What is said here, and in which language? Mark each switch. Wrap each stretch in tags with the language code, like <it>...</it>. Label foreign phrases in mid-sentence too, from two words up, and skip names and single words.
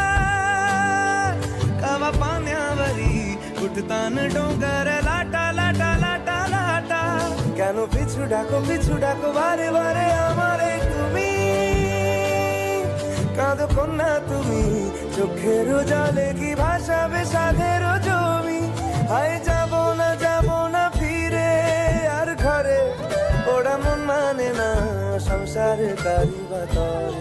<kok>कवा पाण्यावरी उठतान डोंगर लाटा लाटा लाटा लाटा।</kok> <bn>কেন পিছু ডাকো বারে বারে আমারে তুমি, কাঁদো কন্যা তুমি, চোখের জলে কি ভাসাবে সাধের জমি। হায় যাবো না ফিরে আর ঘরে, ওরা মন মানে না সংসার কারিবা তরে।</bn>